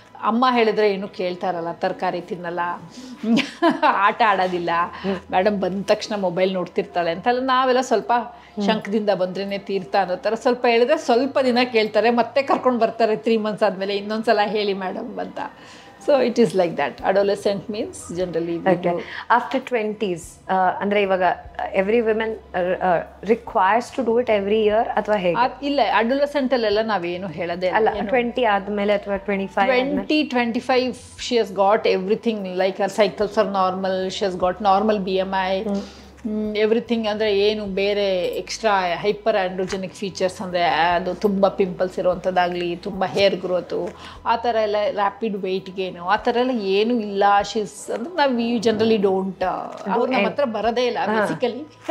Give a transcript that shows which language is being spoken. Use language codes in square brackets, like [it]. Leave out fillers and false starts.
[kn] ಅಮ್ಮ ಹೇಳಿದ್ರೆ ಏನು ಕೇಳ್ತಾ ಇರಲ್ಲ, ತರಕಾರಿ ತಿನ್ನಲ್ಲ, ಆಟ ಆಡೋದಿಲ್ಲ, ಮೇಡಮ್ ಬಂದ ತಕ್ಷಣ ಮೊಬೈಲ್ ನೋಡ್ತಿರ್ತಾಳೆ ಅಂತೆಲ್ಲ ನಾವೆಲ್ಲ ಸ್ವಲ್ಪ ಶಂಕದಿಂದ ಬಂದ್ರೇ ತೀರ್ಥ ಅನ್ನೋ ಥರ ಸ್ವಲ್ಪ ಹೇಳಿದ್ರೆ ಸ್ವಲ್ಪ ದಿನ ಕೇಳ್ತಾರೆ, ಮತ್ತೆ ಕರ್ಕೊಂಡು ಬರ್ತಾರೆ 3 months ಆದಮೇಲೆ ಇನ್ನೊಂದ್ಸಲ ಹೇಳಿ ಮೇಡಮ್ ಅಂತ. [en] So it is like that. Adolescent means generally okay. After 20s, [kn] ಅಂದ್ರೆ ಇವಾಗ [en] every woman requires to do it every year [kn] ಅಥವಾ ಹೇಗೆ? ಇಲ್ಲ, adolescent ಅಲ್ಲೆಲ್ಲ ನಾವೇನು ಹೇಳೋದೇ ಅಲ್ಲ. 20 ಆದಮೇಲೆ ಅಥವಾ [en] 25 she has got everything, like her cycles are normal, she has got normal BMI, [kn] everything ಅಂದರೆ ಏನು ಬೇರೆ ಎಕ್ಸ್ಟ್ರಾ ಹೈಪರ್ ಆ್ಯಂಡ್ರೋಜೆನಿಕ್ ಫೀಚರ್ಸ್ ಅಂದರೆ ಅದು ತುಂಬ ಪಿಂಪಲ್ಸ್ ಇರೋವಂಥದ್ದಾಗಲಿ, ತುಂಬ ಹೇರ್ ಗ್ರೋತು, ಆ ಥರ ಎಲ್ಲ ರ್ಯಾಪಿಡ್ ವೆಯ್ಟ್ ಗೇನು, ಆ ಥರ ಎಲ್ಲ ಏನೂ ಇಲ್ಲ. ಶೀಸ್ ಅಂದರೆ ನಾವು [en] you generally don't, [kn] ಅವ್ರು ನಮ್ಮ ಹತ್ರ ಬರೋದೇ ಇಲ್ಲ ಬೇಸಿಕಲಿ.